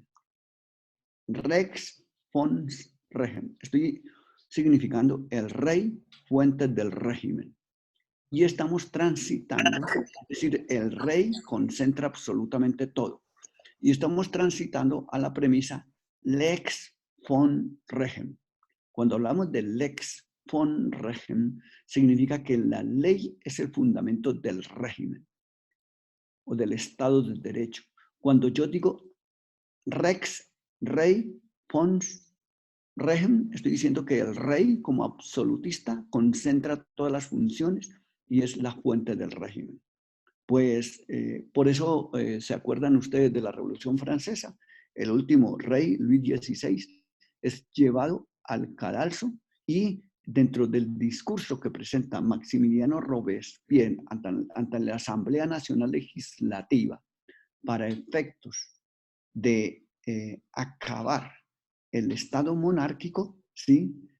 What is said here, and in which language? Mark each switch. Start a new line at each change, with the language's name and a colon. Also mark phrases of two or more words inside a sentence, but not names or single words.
Latin: Rex Fons Regem.
Spanish: Estoy significando el rey, fuente del régimen. Y estamos transitando, es decir, el rey concentra absolutamente todo. Y estamos transitando a la premisa
Latin: lex von regem.
Spanish: Cuando hablamos de
Latin: lex von regem,
Spanish: significa que la ley es el fundamento del régimen o del Estado de Derecho. Cuando yo digo rex, rey,
Latin: fons, regem,
Spanish: estoy diciendo que el rey, como absolutista, concentra todas las funciones y es la fuente del régimen. Pues por eso se acuerdan ustedes de la Revolución Francesa. El último rey, Luis XVI, es llevado al cadalso y dentro del discurso que presenta Maximiliano Robespierre ante la Asamblea Nacional Legislativa para efectos de acabar el Estado monárquico, ¿sí?